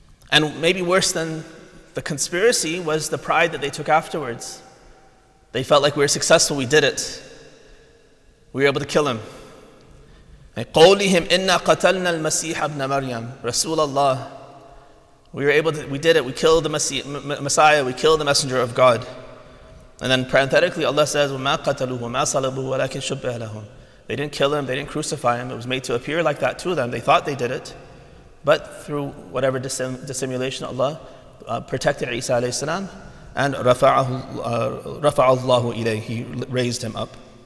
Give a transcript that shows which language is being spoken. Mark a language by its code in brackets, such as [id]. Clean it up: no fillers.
[en] And maybe worse than the conspiracy was the pride that they took afterwards. They felt like we were successful, we did it. We were able to kill him. [ar] قَوْلِهِمْ إِنَّا قَتَلْنَا الْمَسِيحَ ابْنَ مَرْيَمَ رَسُولَ اللَّهِ. [en] We did it, we killed the Messiah, we killed the Messenger of God. And then parenthetically Allah says, [ar] وَمَا قَتَلُوهُ وَمَا صَلَبُوهُ وَلَكِنْ شُبِّهَ لَهُم. [en] They didn't kill him, they didn't crucify him, it was made to appear like that to them. They thought they did it, but through whatever dissimulation, Allah protected Isa alayhi salam, and [ar] رَفَعَ اللَّهُ إِلَيْهِ, [en] He raised him up.